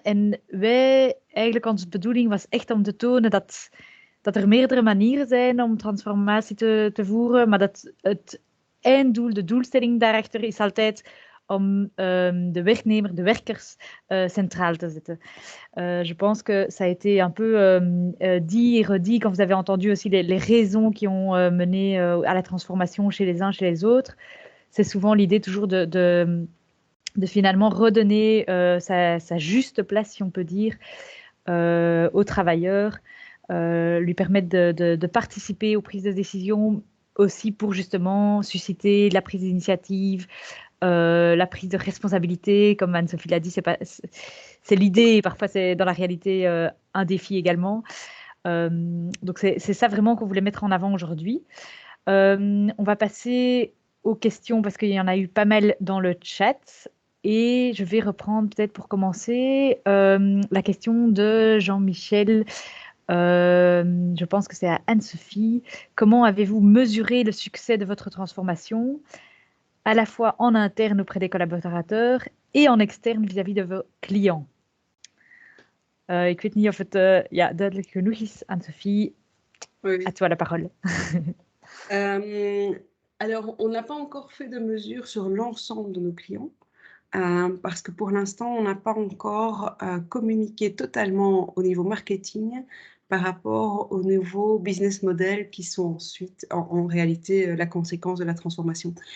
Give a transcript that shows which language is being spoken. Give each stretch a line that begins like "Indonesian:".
Dutch: En wij, eigenlijk onze bedoeling was echt om te tonen dat er meerdere manieren zijn om transformatie te voeren, maar dat het einddoel, de doelstelling daarachter is altijd om de werknemer, de werkers centraal te zetten.
French: Je pense que ça a été un peu dit et redit quand vous avez entendu aussi les raisons qui ont mené à la transformation chez les uns, chez les autres. C'est souvent l'idée toujours de finalement redonner sa juste place, si on peut dire, aux travailleurs, lui permettre de participer aux prises de décision aussi pour justement susciter la prise d'initiative, la prise de responsabilité, comme Anne-Sophie l'a dit, c'est l'idée et parfois c'est dans la réalité un défi également. Donc c'est ça vraiment qu'on voulait mettre en avant aujourd'hui. On va passer aux questions parce qu'il y en a eu pas mal dans le chat. Et je vais reprendre peut-être pour commencer la question de Jean-Michel. Je pense que c'est à Anne-Sophie. Comment avez-vous mesuré le succès de votre transformation, à la fois en interne auprès des collaborateurs et en externe vis-à-vis de vos clients?
Dutch: Ik weet niet of het duidelijk genoeg is, Anne-Sophie.
French: Oui. À toi la parole. Alors, on n'a pas encore fait de mesures sur l'ensemble de nos clients. Parce que pour l'instant, on n'a pas encore communiqué totalement au niveau marketing par rapport aux nouveaux business models qui sont ensuite en réalité la conséquence de la transformation.